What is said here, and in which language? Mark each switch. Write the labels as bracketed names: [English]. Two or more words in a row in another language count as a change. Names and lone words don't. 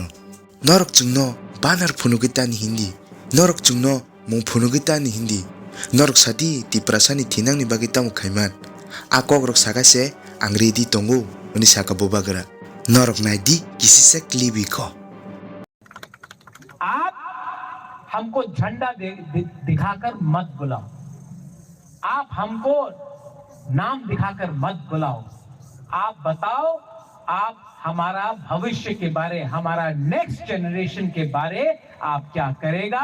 [Kok Borok] Norok chungno banar phunugita ni hindi. Norok chungno mung phunugita ni hindi. Norok sadi tiprasani thinang ni bagi tamu khaiman. Akok rok sagase angri di tongu uni saka bobagra. Norok nai di kisi se klibi ko. [Hindi] आप हमको झंडा दिखाकर मत बुलाओ, आप हमको नाम दिखाकर मत बुलाओ, आप बताओ आप हमारा भविष्य के बारे, हमारा [English] next generation [Hindi] के बारे आप क्या करेगा।